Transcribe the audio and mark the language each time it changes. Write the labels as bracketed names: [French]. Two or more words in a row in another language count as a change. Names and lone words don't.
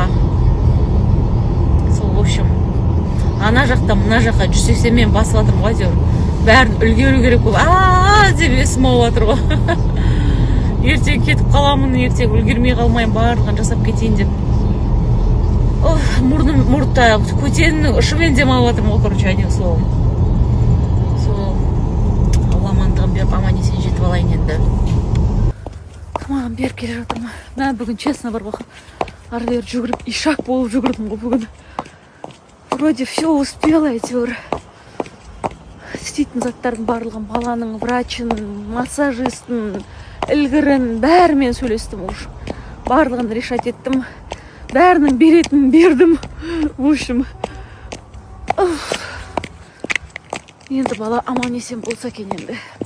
[Kazakh] Сол, [Russian] в общем, [Kazakh] ана жақта мына жаққа 180 мен басып жатырмын ғой әйтеуір. Бәрін үлгеру керек болып, деп есім алып жатыр ғой. Ертең кетіп қаламын, ертең үлгермей қалмайын, барлығын жасап кетейін деп. Мұртта көтенің ұшымен дем алып жатырмын ғой, короче, [Russian] одним словом. [Kazakh] Сол Алла амандығын беріп, аман есен жетіп алайын енді. Маған беріп келе жатырмын. Мен бүгін честно бар бақып, ары-бері жүгіріп, ишак болып жүгірдім ғой бүгін. [Russian] Вроде все успела [Kazakh] әйтеуір. Істейтін заттардың барлығын, баланың, врачын, массажистін, ілгірін, бәрімен сөйлестім уж. Барлығын решать еттім. Бәрінің беретінін бердім. [Russian] В общем, [Kazakh] енді бала аман есен болса екен енді.